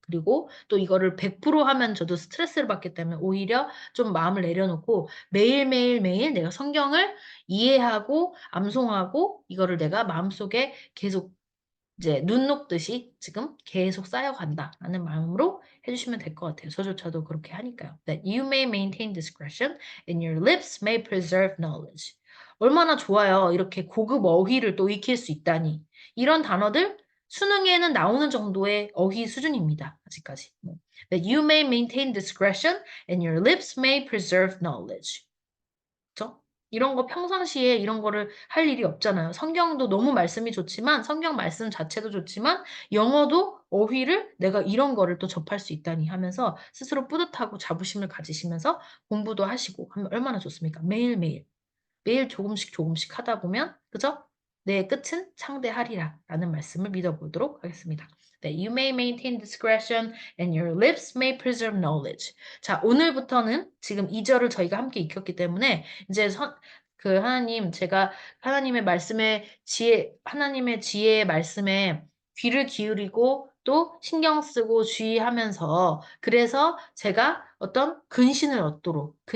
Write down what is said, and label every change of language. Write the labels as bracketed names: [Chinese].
[Korean] 그리고 또 이거를 100% 하면 저도 스트레스를 받기 때문에 오히려 좀 마음을 내려놓고 매일매일 내가 성경을 이해하고 암송하고 이거를 내가 마음속에 계속 이제 눈 녹듯이 지금 계속 쌓여간다라는 마음으로 해주시면 될 것 같아요. 저조차도 그렇게 하니까요. [English] That you may maintain discretion and your lips may preserve knowledge. [Korean] 얼마나 좋아요. 이렇게 고급 어휘를 또 익힐 수 있다니. 이런 단어들 수능에는 나오는 정도의 어휘 수준입니다. 아직까지. [English] That you may maintain discretion and your lips may preserve knowledge. [Korean] 그렇죠? 이런 거 평상시에 이런 거를 할 일이 없잖아요. 성경도 너무 말씀이 좋지만, 성경 말씀 자체도 좋지만, 영어도 어휘를 내가 이런 거를 또 접할 수 있다니 하면서 스스로 뿌듯하고 자부심을 가지시면서 공부도 하시고 하면 얼마나 좋습니까? 매일매일. 매일 조금씩 조금씩 하다 보면, 그죠? 내 끝은 창대하리라 라는 말씀을 믿어보도록 하겠습니다. 네, [English] you may maintain discretion and your lips may preserve knowledge. [Korean] 자, 오늘부터는 지금 2절을 저희가 함께 익혔기 때문에 이제 하나님, 제가 하나님의 말씀에 하나님의 지혜의 말씀에 귀를 기울이고 또 신경 쓰고 주의하면서 그래서 제가 어떤 근신을 얻도록,